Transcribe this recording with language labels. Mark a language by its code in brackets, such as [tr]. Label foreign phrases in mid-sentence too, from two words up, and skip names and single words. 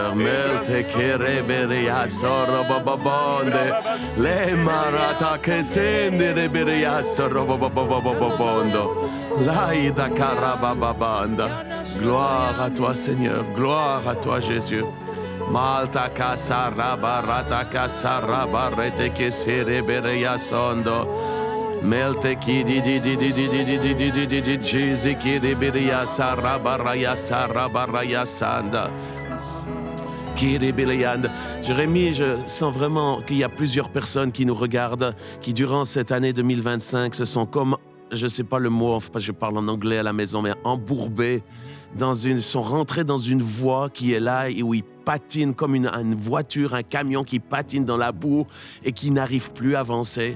[fr] Gloire à toi, Seigneur. Gloire à toi, Jésus. Malta casa rabarata casa rabarete que sereberia sondo. Melte ki di Jésus qui riberia sarabaraya sarabaraya sanda. Jérémie, je sens vraiment qu'il y a plusieurs personnes qui nous regardent, qui durant cette année 2025 se sont comme, je ne sais pas le mot, je parle en anglais à la maison, mais embourbés, sont rentrés dans une voie qui est là et où ils patinent comme une voiture, un camion qui patine dans la boue et qui n'arrive plus à avancer.